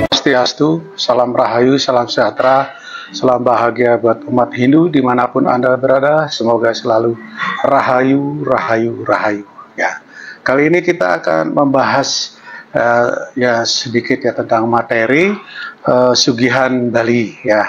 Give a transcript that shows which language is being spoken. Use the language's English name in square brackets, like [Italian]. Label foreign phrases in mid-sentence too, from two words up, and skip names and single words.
[Indonesian] Swastiastu, salam rahayu, salam sejahtera, salam bahagia buat umat Hindu dimanapun Anda berada. Semoga selalu rahayu, rahayu, rahayu. Ya, kali ini kita akan membahas ya sedikit ya tentang materi Sugihan Bali ya.